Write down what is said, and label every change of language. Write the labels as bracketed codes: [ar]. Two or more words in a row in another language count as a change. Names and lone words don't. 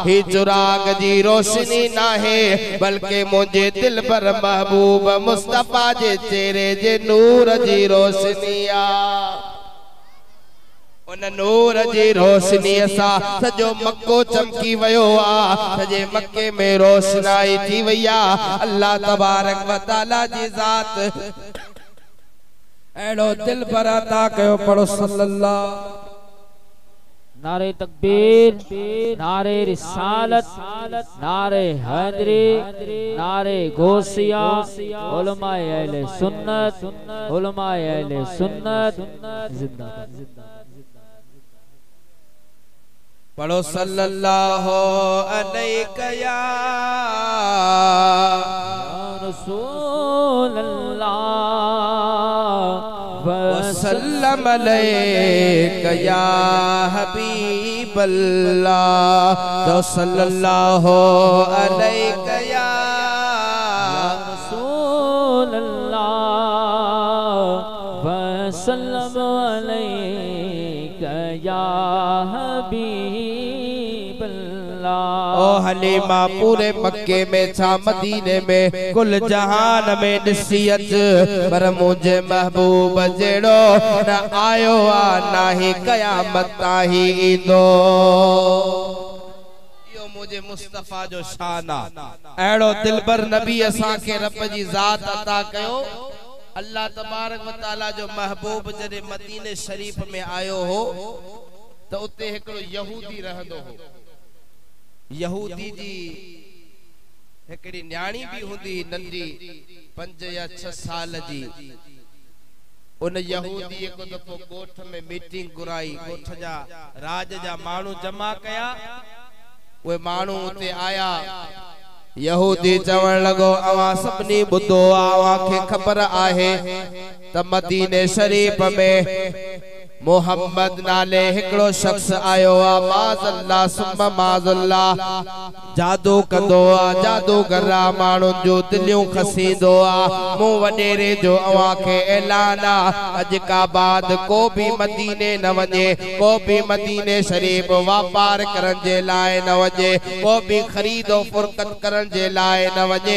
[sd] ही चिराग जी रोशनी नाहे, बल्कि मुझे दिल पर महबूब मुस्तफा जे चेहरे जे नूर जी रोशनी आ। उन नूर जी रोशनी सा सजो मक्को चमकी वयो आ, सजे मक्के में रोशनाई थी वया। [ar] الله تبارك وتعالى [sd] जी ज़ात एड़ो दिल पर अता कयो। पढ़ो सल्लल्लाहु। [ur] نعرۂ تکبیر، نعرۂ رسالت، نعرۂ حیدری، نعرۂ غوثیہ، علمائے اہل سنت، علمائے اہل سنت زندہ باد. [ar] पढ़ो صلى الله عليه يا رسول الله وسلم عليك يا حبيب الله تو صلى الله عليك يا رسول الله وسلم عليك يا حبيب الله. [sd] ओ हलीमा पूरे मक्के में छा मदीने में कुल जहान में नसीहत पर मुझे महबूब जेड़ो न आयो आ ना ही कयामत ताही ईंदो। यो मुझे मुस्तफा जो शाना एड़ो दिलबर नबी असा के रब जी जात अता कयो। [ar] الله تبارك وتعالى [sd] जो महबूब जदे मदीने शरीफ में आयो हो तो उते एकड़ो यहूदी रहंदो हो। यहूदी जी एकड़ी न्याणी भी हुंदी नंढी 5 या 6 साल जी। उन यहूदी को दफो गोठ में मीटिंग घुराई, गोठ जा राज जा मानू जमा कया। वे मानू उते आया। यहूदी चवण लगो अवा सबनी बुधो आवा के खबर आहे त मदीने शरीफ में मोहम्मद नाले हिकड़ो शख्स आयो आ [ar] معاذ الله ثم معاذ الله [sd] जादू कंदो आ जादूगर माण्हुनि जो दिलियूं खसींदो आ। मूं वडेरे जो अवां खे ऐलान आ अज का बाद को भी मदीने न वञे, को भी मदीने शरीफ वापार करण जे लाइ न वञे, को भी खरीदो फुरकत करण जे लाइ न वञे।